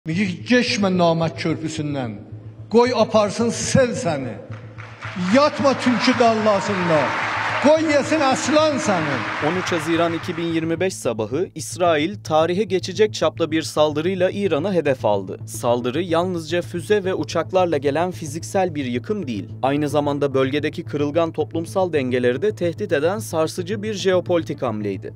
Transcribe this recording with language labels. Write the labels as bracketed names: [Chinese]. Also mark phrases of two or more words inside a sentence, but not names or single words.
[Azerbaijani] Geçmə namət körpüsündən, qoy aparsın sel səni. Yatma tülkü dallasında, qoy yesin aslan səni. [Turkish] 13 Haziran 2025 sabahı İsrail tarihe geçecek çapta bir saldırıyla İran'ı hedef aldı. Saldırı yalnızca füze ve uçaklarla gelen fiziksel bir yıkım değil, aynı zamanda bölgedeki kırılgan toplumsal dengeleri de tehdit eden sarsıcı bir jeopolitik hamleydi.